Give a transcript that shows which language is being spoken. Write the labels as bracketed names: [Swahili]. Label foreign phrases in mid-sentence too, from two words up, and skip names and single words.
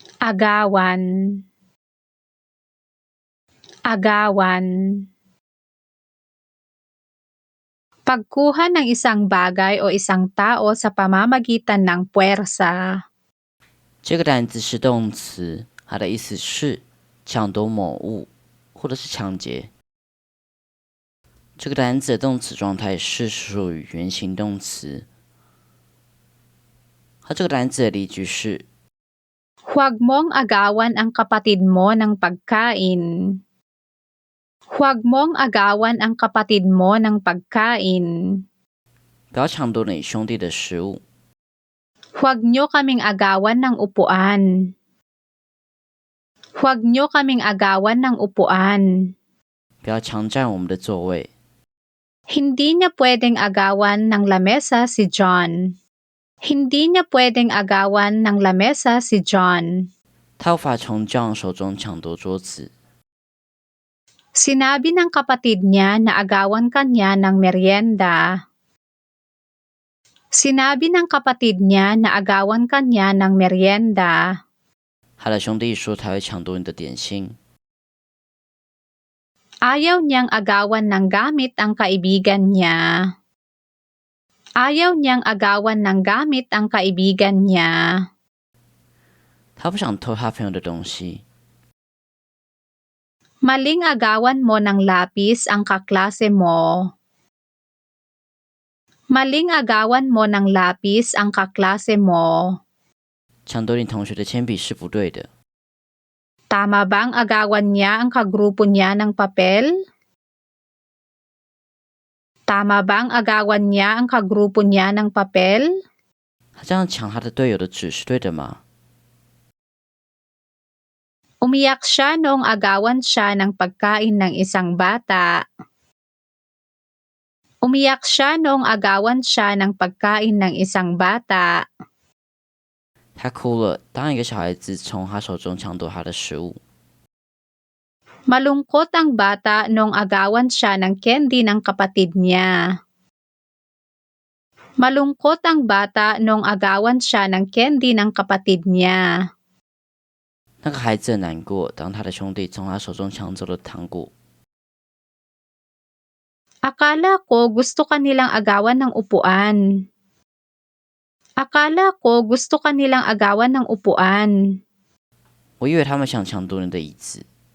[Filipino] agawan, agawan. Pagkuha ng isang bagay o isang tao sa pamamagitan ng puwersa. [Chinese] 这个单词是动词，它的意思是抢夺某物或者是抢劫。这个单词的动词状态是属于原形动词。它这个单词的例句是 [Filipino] Huwag mong agawan ang kapatid mo ng pagkain. Huwag mong agawan ang kapatid mo ng pagkain. [Chinese] 不要抢夺你兄弟的食物。 [Filipino] Huwag niyo kaming agawan ng upuan. Huwag niyo kaming agawan ng upuan. [Chinese] 不要强占我们的座位。 [Filipino] Hindi niya pwedeng agawan ng lamesa si John. Hindi niya pwedeng agawan ng lamesa si John. [Chinese] 他无法从 John 手中抢夺桌子。 [Filipino] Sinabi ng kapatid niya na agawan kanya ng merienda. Sinabi ng kapatid niya na agawan kanya ng merienda. [Chinese] 他的兄弟说他会抢夺你的点心。 [Filipino] Ayaw niyang agawan ng gamit ang kaibigan niya. Ayaw niyang agawan ng gamit ang kaibigan niya. [Chinese] 他不想偷他朋友的东西。 [Filipino] Maling agawan mo ng lapis ang kaklase mo. Maling agawan mo ng lapis ang kaklase mo. [Chinese] 抢夺你同学的铅笔是不对的。 [Filipino] Tama bang agawan niya ang kagrupo niya ng papel? Tama bang agawan niya ang kagrupo niya ng papel? [Chinese] 他这样抢他的队友的纸是对的吗？ [Filipino] Umiyak siya noong agawan siya ng pagkain ng isang bata. Umiyak siya noong agawan siya ng pagkain ng isang bata. [Chinese] 他哭了，当一个小孩子从他手中抢夺他的食物。 [Filipino] Malungkot ang bata noong agawan siya ng candy ng kapatid niya. Malungkot ang bata noong agawan siya ng candy ng kapatid niya. [Chinese] 那个孩子很难过，当他的兄弟从他手中抢走了糖果。 [Filipino] Akala ko gusto kanilang agawan ng upuan. Akala ko gusto kanilang agawan ng upuan. [Chinese] 我以为他们想抢夺你的椅子。